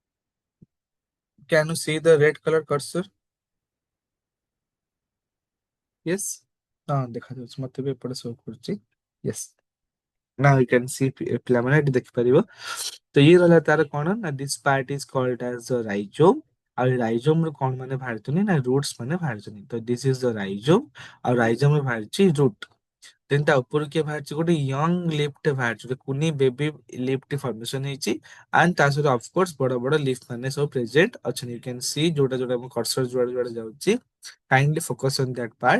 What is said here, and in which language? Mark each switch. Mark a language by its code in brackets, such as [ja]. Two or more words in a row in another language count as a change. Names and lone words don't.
[en] can you see the red color cursor Yes, [or] ହଁ ଦେଖାଯାଉଛି ମତେ ବି ଏପଟେ ଶୋ କରୁଛି। [en] Yes, now you can see [or] ପିଲାମାନେ ଏଠି ଦେଖିପାରିବ। ତ ଇଏ ରହିଲା ତାର କଣ ନା [en] this part is called as the rhizome। [or] ଆଉ ଏ ରାଇଜୋମ ରୁ କଣ ମାନେ ବାହାରିଛନ୍ତି ନା ରୁଟ୍ସ ମାନେ ବାହାରିଛନ୍ତି। ତ [en] this is the rhizome। [or] ଆଉ ରାଇଜୋମ ରେ ବାହାରିଛି ରୁଟ୍। ଦେନ୍ ତା ଉପରୁ କିଏ ବାହାରିଛି ଗୋଟେ [en] young leaf [or] ବାହାରିଛି, ଗୋଟେ କୁନି [en] baby leaf formation [or] ହେଇଛି। ଆଣ୍ଡ ତା ସହିତ ଅଫକୋର୍ସ ବଡ ବଡ ଲିଫ୍ଟ ମାନେ ସବୁ ପ୍ରେଜେଣ୍ଟ ଅଛନ୍ତି। [en] you can see [or] ଯୋଉଟା ଯୋଉଟା ମୋ କର୍ସର ଯୁଆଡେ ଯୁଆଡେ ଯାଉଛି [en] kindly focus on that part.